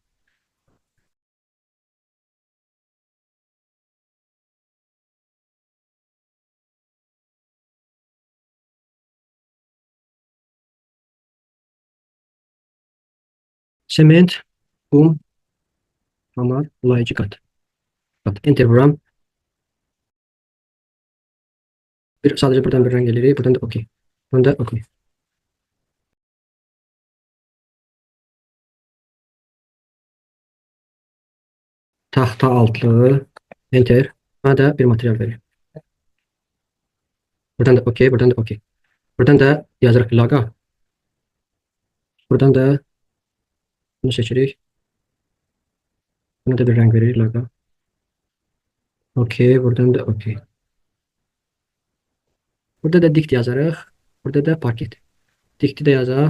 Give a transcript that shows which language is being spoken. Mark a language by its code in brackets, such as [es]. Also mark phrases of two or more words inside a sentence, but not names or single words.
[az] Sement, kum, hamar, layıcı kat. Enter vuram. [tr] Sadece buradan bir renk gelir. Buradan da okey. Buradan da okey. Tahta altlığı. Enter. Bana da bir materyal veriyor. Buradan da okey. Buradan da okey. [az] Buradan da yazarıq laqa. Buradan da bunu seçirik. [tr] Buna da bir renk verir laqa. [az] Okey. Buradan da okey. Burada da dikt yazarıq. Burada da parket. Dikti də yazaq.